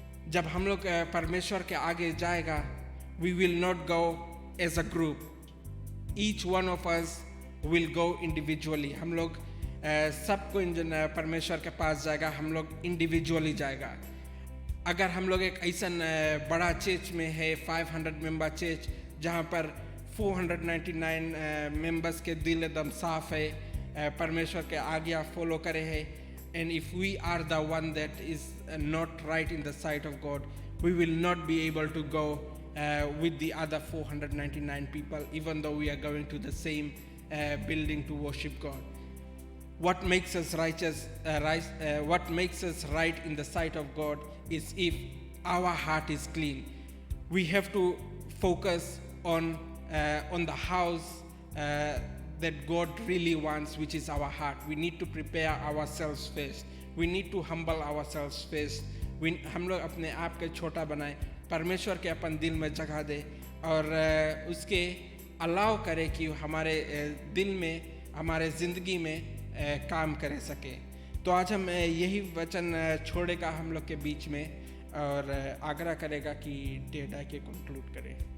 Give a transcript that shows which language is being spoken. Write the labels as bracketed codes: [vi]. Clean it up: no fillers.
[hi] जब हम लोग परमेश्वर के आगे जाएगा, [en] we will not go as a group. Each one of us will go individually. [hi] हम लोग सबको परमेश्वर के पास जाएगा, हम लोग individually जाएगा. अगर हम लोग एक ऐसा बड़ा चर्च में है 500-member church जहाँ पर 499 members के दिल एकदम साफ है, परमेश्वर के आज्ञा फॉलो करे है, [en] and if we are the one that is not right in the sight of God, we will not be able to go with the other 499 people, even though we are going to the same building to worship God. What makes us righteous, what makes us right in the sight of God is if our heart is clean. We have to focus on the house that God really wants, which is our heart. We need to prepare ourselves first. We need to humble ourselves first. [hi] हम लोग अपने आप के छोटा बनाए, परमेश्वर के अपन दिल में जगह दे और उसके अलाउ करे कि हमारे दिल में, हमारे ज़िंदगी में काम करे सके. तो आज हम यही वचन छोड़ेगा हम लोग के बीच में और आग्रह करेगा कि डेटा के कंक्लूड करें.